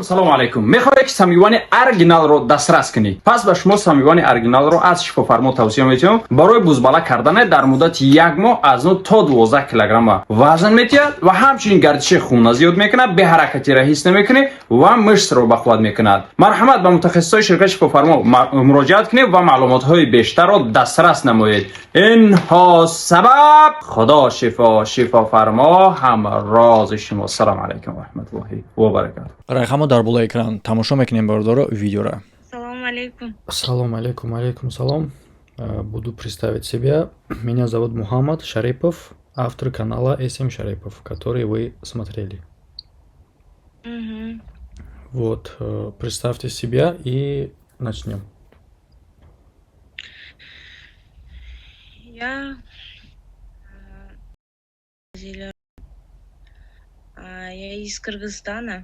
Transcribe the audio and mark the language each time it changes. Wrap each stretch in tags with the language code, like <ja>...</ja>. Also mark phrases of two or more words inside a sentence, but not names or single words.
<tg>салому алайкум мехоҳед ки самивони оригиналро дастрас кунед пас ба шумо самивони оригиналро аз шифофармо тавсия метиҳам барои бузбала кардане дар муддати 1 моҳ аз 9 то 12 килограмма вазн метиҳад ва ҳамчунин гардиши хуна зиёд мекунад беҳаракатиро ҳис намекунед ва мышцро бақувват мекунад марҳамат ба мутахассисои ширкати шифофармо муроҷиат кунед ва маълумотҳои бештарро дастрас намоед инҳо сабаб</tg> <fa>خدا شفا همراز شما</fa> <ar>سلام علیکم و رحمت الله و برکاته</ar> <tg>райхамо дар болои экран тамошо мекунем бардоро видеоро. Салам алейкум. Ассаламу алейкум, алейкум салам.</tg> <ru>Буду представить себя. Меня зовут Мухаммад Шарипов, автор канала SM Шарипов, который вы смотрели. Угу. Вот, представьте себя и начнем. Я из Кыргызстана.</ru>